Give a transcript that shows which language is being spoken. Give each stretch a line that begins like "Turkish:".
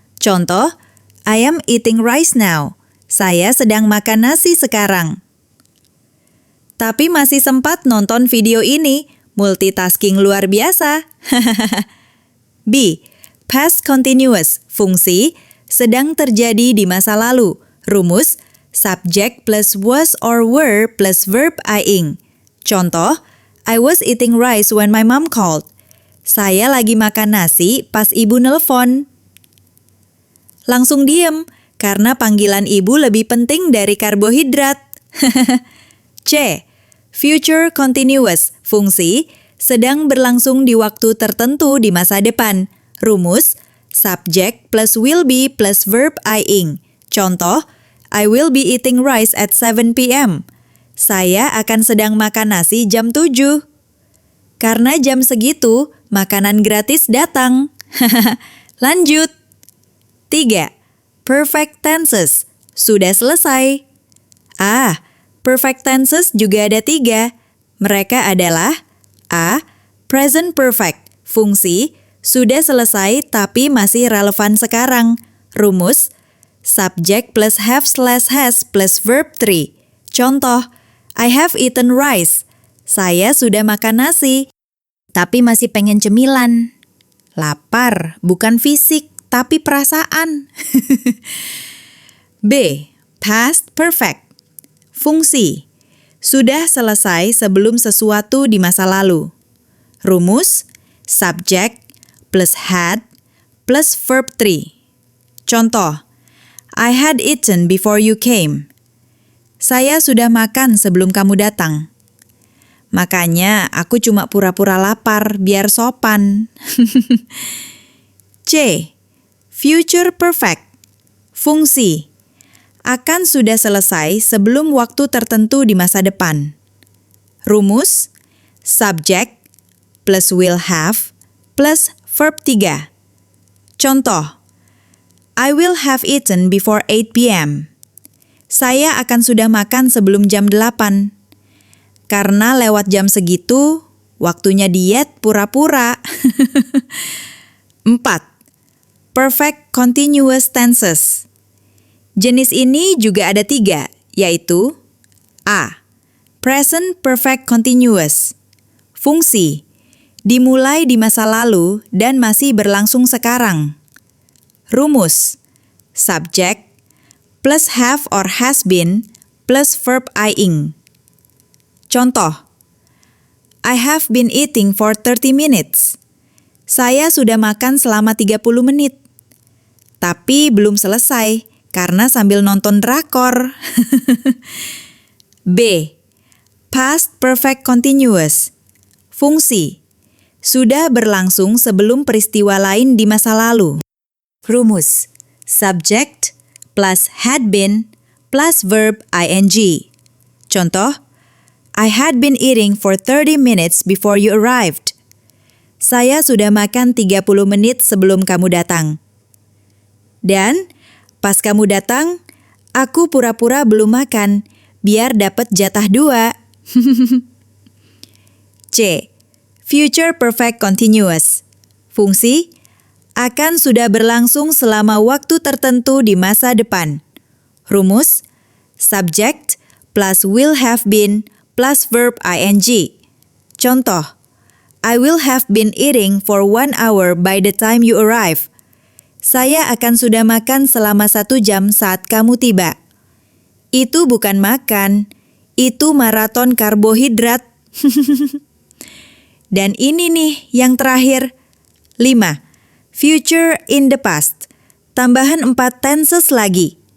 English: Contoh, I am eating rice now.
Indonesian: Saya sedang makan nasi sekarang. Tapi masih sempat nonton video ini, multitasking luar biasa. B. Past continuous. Fungsi, sedang terjadi di masa lalu.
English: Rumus, subject plus was or were plus verb ing. Contoh, I was eating rice when my mom called.
Indonesian: Saya lagi makan nasi pas ibu nelpon. Langsung diem, karena panggilan ibu lebih penting dari karbohidrat. C. Future continuous. Fungsi, sedang berlangsung di waktu tertentu di masa depan.
English: Rumus, subject plus will be plus verb ing. Contoh, I will be eating rice at 7 p.m.
Indonesian: Saya akan sedang makan nasi jam 7. Karena jam segitu, makanan gratis datang. Lanjut. 3. Perfect tenses. Sudah selesai. Perfect tenses juga ada 3. Mereka adalah A. Present perfect. Fungsi, sudah selesai tapi masih relevan sekarang.
English: Rumus, subject plus have/has plus verb 3. Contoh, I have eaten rice.
Indonesian: Saya sudah makan nasi, tapi masih pengen cemilan. Lapar, bukan fisik, tapi perasaan. B. Past perfect. Fungsi, sudah selesai sebelum sesuatu di masa lalu.
English: Rumus, subject plus had plus verb 3. Contoh, I had eaten before you came.
Indonesian: Saya sudah makan sebelum kamu datang. Makanya aku cuma pura-pura lapar biar sopan. C. Future perfect. Fungsi. Akan sudah selesai sebelum waktu tertentu di masa depan. Rumus.
English: Subject plus will have plus verb 3. Contoh. I will have eaten before 8 p.m.
Indonesian: Saya akan sudah makan sebelum jam 8. Karena lewat jam segitu, waktunya diet pura-pura. 4. Perfect continuous tenses. Jenis ini juga ada 3, yaitu A. Present perfect continuous. Fungsi. Dimulai di masa lalu dan masih berlangsung sekarang. Rumus.
English: Subject plus have or has been plus verb ing. Contoh. I have been eating for 30 minutes.
Indonesian: Saya sudah makan selama 30 menit. Tapi belum selesai karena sambil nonton drakor. B. Past perfect continuous. Fungsi. Sudah berlangsung sebelum peristiwa lain di masa lalu. Rumus.
English: Subject plus had been plus verb ing. Contoh, I had been eating for 30 minutes before you arrived.
Indonesian: Saya sudah makan 30 menit sebelum kamu datang. Dan pas kamu datang, aku pura-pura belum makan biar dapat jatah 2. C. Future perfect continuous. Fungsi. Akan sudah berlangsung selama waktu tertentu di masa depan. Rumus.
English: Subject plus will have been plus verb ing. Contoh. I will have been eating for 1 hour by the time you arrive.
Indonesian: Saya akan sudah makan selama 1 jam saat kamu tiba. Itu bukan makan, itu maraton karbohidrat. Dan ini nih yang terakhir. 5. Future in the past. Tambahan 4 tenses lagi.